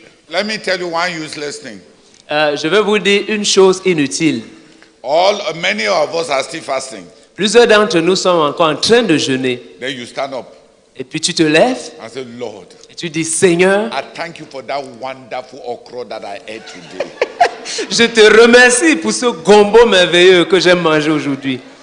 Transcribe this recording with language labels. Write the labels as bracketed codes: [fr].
[en] Let me tell you one useless thing. [fr] Je vais vous dire une chose inutile. [en] Many of us are still fasting. [fr] Plusieurs d'entre nous sommes encore en train de jeûner. [en] Then you stand up [fr] Et puis tu te lèves [en] and say, Lord, [fr] et tu dis, Seigneur, [en] I thank you for that wonderful okra that I ate today. [fr] je te remercie pour ce gombo merveilleux que j'ai mangé aujourd'hui.